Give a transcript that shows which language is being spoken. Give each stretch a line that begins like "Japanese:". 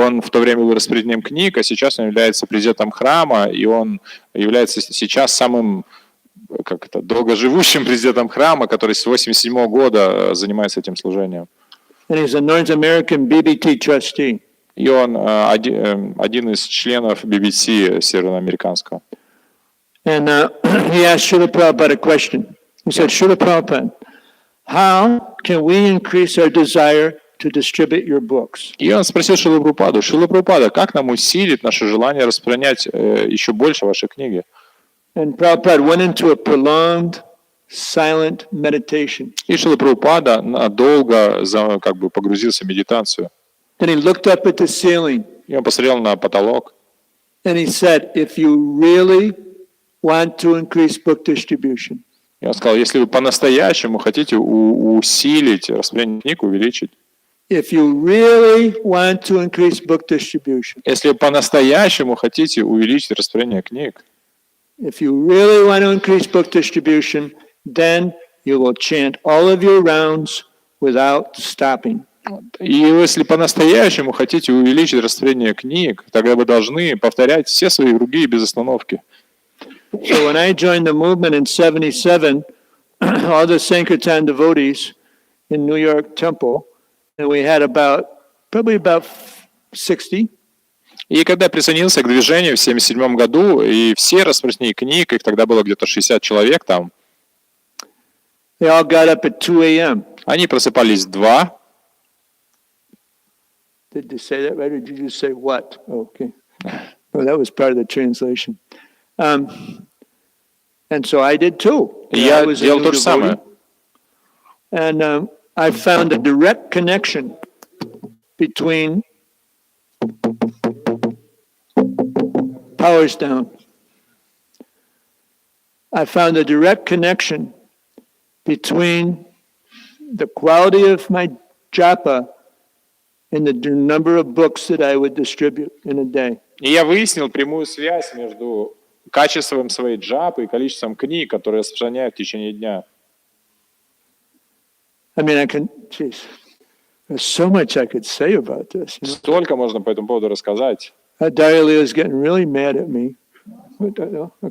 Russian: он в то время был распределением книг, а сейчас он является президентом храма, и он является сейчас самым долгоживущим президентом храма, который с 1987 года занимается этим служением.
English: And he's a North American BBT trustee.
Russian: И он один из членов BBC североамериканского.
English: And he asked Srila Prabhupada a question. He said, Srila Prabhupada, how can we increase our desire to distribute your books?
Russian: И он спросил Шрила Прабхупада, как нам усилить наше желание распространять еще больше ваши книги?
English: And Prabhupada went into a prolonged, silent meditation.
Russian: И Шрила Прабхупада надолго как бы погрузился в медитацию.
English: Then he looked up at the ceiling.
Russian: И он посмотрел на потолок.
English: And he said, if you really want to increase book distribution,
Russian: И он сказал, если вы по-настоящему хотите усилить распространение книг, увеличить,
English: if you really want to increase book distribution,
Russian: если вы по-настоящему хотите увеличить распространение книг,
English: if you really want to increase book distribution, then you will chant all of your rounds without stopping.
Russian: И если по-настоящему хотите увеличить распространение книг, тогда вы должны повторять все свои круги без остановки.
English: So when I joined the movement in 77, all the Sankirtan devotees in New York Temple, and we had probably about 60.
Russian: И когда я присоединился к движению в 1977 году, и все распространения книг, их тогда было где-то 60 человек там,
English: They all got up at 2 a.m.
Russian: они просыпались в 2.
English: Did you say that right, or did you say what? Oh, okay. Well, that was part of the translation. And so I did too.
Russian: Я делал то же самое.
English: And I found a direct connection between powers down. I found a direct connection between the quality of my japa and the number of books that I would distribute in a day.
Russian: И я выяснил прямую связь между качеством своей джапы и количеством книг, которые распространяю в течение дня.
English: I mean, there's so much I could say about this.
Russian: Столько можно по этому поводу рассказать.
English: Daryl is getting really mad at me. Okay.